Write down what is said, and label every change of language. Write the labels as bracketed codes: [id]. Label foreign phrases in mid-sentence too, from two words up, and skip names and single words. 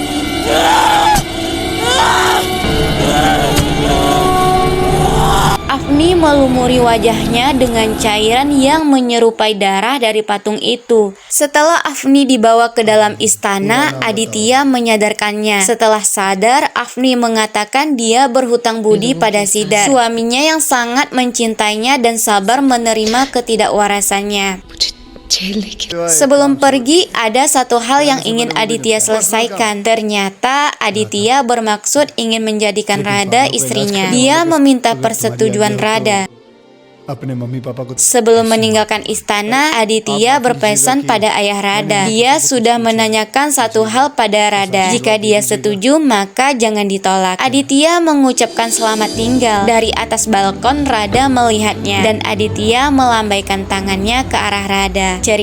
[id] Afni melumuri wajahnya dengan cairan yang menyerupai darah dari patung itu. Setelah Afni dibawa ke dalam istana, Aditya menyadarkannya. Setelah sadar, Afni mengatakan dia berhutang budi pada Sidar, suaminya yang sangat mencintainya dan sabar menerima ketidakwarasannya. [hi] मुझे जेल लेके [id] Sebelum pergi, ada satu hal yang ingin Aditya selesaikan. Ternyata Aditya bermaksud ingin menjadikan Radha istrinya. Dia meminta persetujuan Radha. [hi] अपने मम्मी पापा को [id] Sebelum meninggalkan istana, Aditya berpesan pada ayah Radha. Dia sudah menanyakan satu hal pada Radha. Jika dia setuju, maka jangan ditolak. Aditya mengucapkan selamat tinggal. Dari atas balkon, Radha melihatnya dan Aditya melambaikan tangannya ke arah Radha.